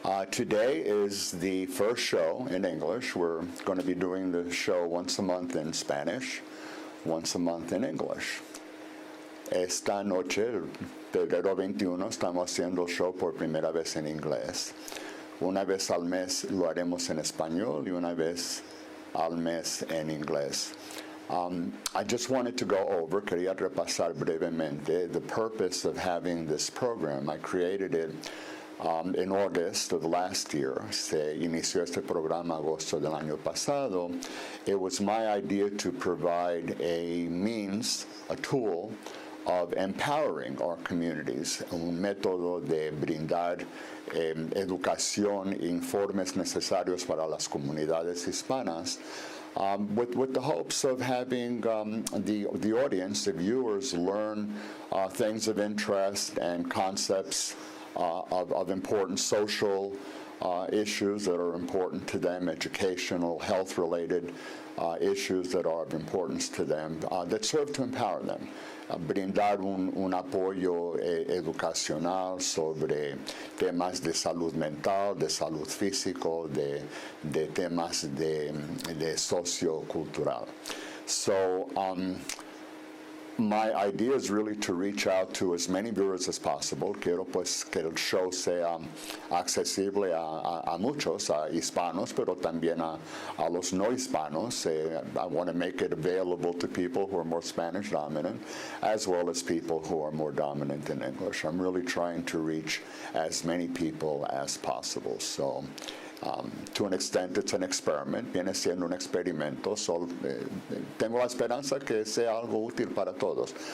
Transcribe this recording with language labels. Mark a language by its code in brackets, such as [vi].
[en] Today is the first show in English. We're going to be doing the show once a month in Spanish, once a month in English. [es] Esta noche, febrero 21, estamos haciendo el show por primera vez en inglés. Una vez al mes lo haremos en español y una vez al mes en inglés. [en] I just wanted to go over, [es] quería repasar brevemente, [en] the purpose of having this program. I created it in August of last year. [es] Se inició este programa agosto del año pasado. [en] It was my idea to provide a means, a tool, of empowering our communities, [es] un método de brindar educación e informes necesarios para las comunidades hispanas, [en] with the hopes of having the audience, the viewers, learn things of interest and concepts of important social issues that are important to them, educational, health-related issues that are of importance to them, that serve to empower them. [es] Brindar un apoyo educacional sobre temas de salud mental, de salud físico, de temas de sociocultural. [en] So, my idea is really to reach out to as many viewers as possible. [es] Quiero pues que el show sea accesible a muchos, a hispanos, pero también a los no hispanos. [en] I want to make it available to people who are more Spanish dominant, as well as people who are more dominant in English. I'm really trying to reach as many people as possible. So, to an extent, it's an experiment, [es] viene siendo un experimento, so tengo la esperanza que sea algo útil para todos.